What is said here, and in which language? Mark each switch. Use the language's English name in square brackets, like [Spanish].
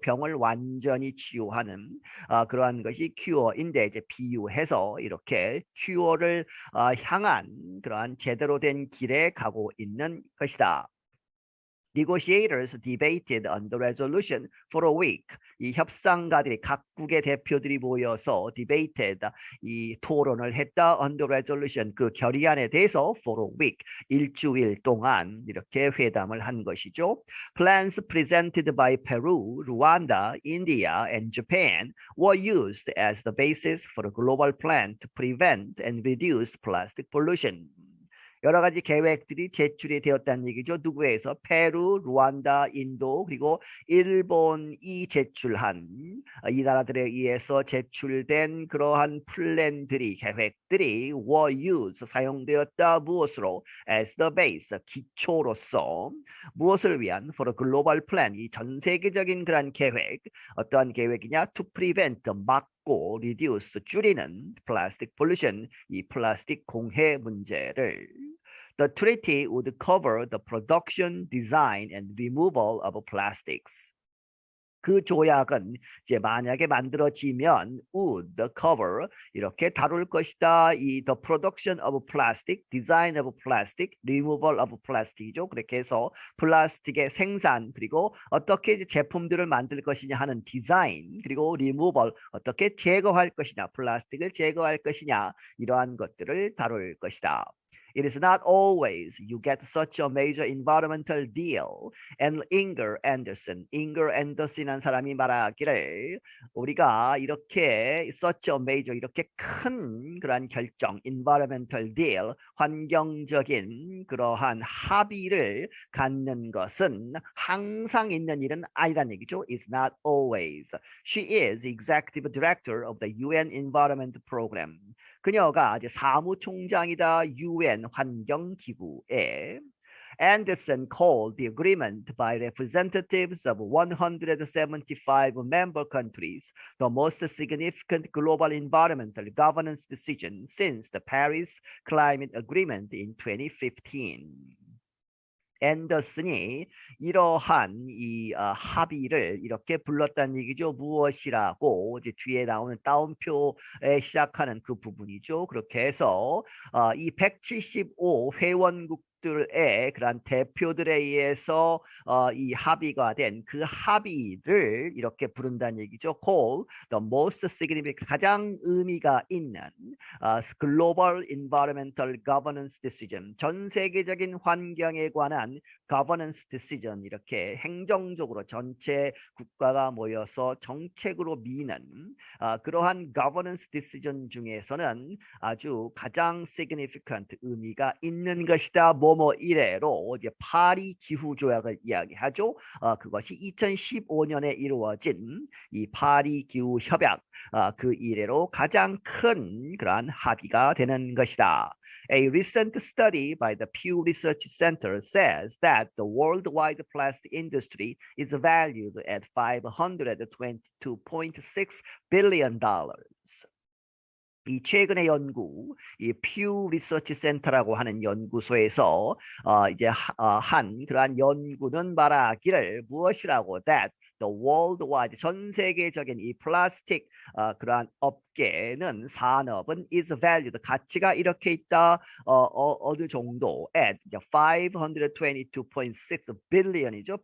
[Korean] 병을 완전히 치유하는 그러한 것이 cure인데 이제 비유해서 이렇게 cure를 향한 그러한 제대로 된 길에 가고 있는 것이다. [English] Negotiators debated on the resolution for a week. [Korean] 이 협상가들이 각국의 대표들이 모여서 [English] debated [Korean] 이 토론을 했다 [English] on the resolution [Korean] 그 결의안에 대해서 [English] for a week [Korean] 일주일 동안 이렇게 회담을 한 것이죠. [English] Plans presented by Peru, Rwanda, India, and Japan were used as the basis for a global plan to prevent and reduce plastic pollution. [Korean] 여러 가지 계획들이 제출이 되었다는 얘기죠. 누구에서? 페루, 루안다, 인도, 그리고 일본이 제출한 이 나라들에 의해서 제출된 그러한 플랜들이 계획들이 were used 사용되었다. 무엇으로? [English] as the base [Korean] 기초로서 무엇을 위한? [English] for a global plan [Korean] 이 전 세계적인 그런 계획 어떠한 계획이냐? [English] to prevent [Korean] 막고 [English] reduce [Korean] 줄이는 [English] plastic pollution [Korean] 이 플라스틱 공해 문제를 [English] The treaty would cover the production, design, and removal of plastics. [Korean] 그 조약은 이제 만약에 만들어지면 [English] would cover [Korean] 이렇게 다룰 것이다. 이 [English] the production of plastic, design of plastic, removal of plastic이죠. [Korean] 그렇게 해서 플라스틱의 생산 그리고 어떻게 이제 제품들을 만들 것이냐 하는 디자인 그리고 removal 어떻게 제거할 것이냐 플라스틱을 제거할 것이냐 이러한 것들을 다룰 것이다. [English] It is not always you get such a major environmental deal. [Korean] And Inger Anderson이라는 사람이 말하기를 우리가 이렇게 [English] such a major [Korean] 이렇게 큰 그러한 결정, [English] environmental deal, [Korean] 환경적인 그러한 합의를 갖는 것은 항상 있는 일은 아니란 얘기죠. [English] It's not always. She is executive director of the UN Environment Program. [Korean] 그녀가 이제 사무총장이다 UN 환경기구에 [English] Anderson called the agreement by representatives of 175 member countries the most significant global environmental governance decision since the Paris Climate Agreement in 2015. [Korean] 앤더슨이 이러한 이 합의를 이렇게 불렀다는 얘기죠. 무엇이라고 이제 뒤에 나오는 따옴표에 시작하는 그 부분이죠. 그렇게 해서 이 175 회원국 들의 그런 대표들에 의해서 이 합의가 된 그 합의를 이렇게 부른다는 얘기죠. [English] Call the most significant [Korean] 가장 의미가 있는 [English] Global Environmental Governance Decision [Korean] 전 세계적인 환경에 관한 [English] Governance Decision [Korean] 이렇게 행정적으로 전체 국가가 모여서 정책으로 미는 그러한 Governance Decision 중에서는 아주 가장 significant 의미가 있는 것이다. 뭐뭐 이래로 이제 파리 기후 조약을 이야기하죠. 그것이 2015년에 이루어진 이 파리 기후 협약 그 이래로 가장 큰 그러한 합의가 되는 것이다. [English] A recent study by the Pew Research Center says that the worldwide plastic industry is valued at $522.6 billion. [Korean] 이 최근의 연구, 이 퓨 리서치 센터라고 하는 연구소에서 이제 한 그러한 연구는 말하기를 무엇이라고 [English] that the worldwide [Korean] 전 세계적인 이 플라스틱 그러한 업계는 산업은 [English] is valued [Korean] 가치가 이렇게 있다 어느 정도 [English] at 522.6 billion [Korean] 이죠.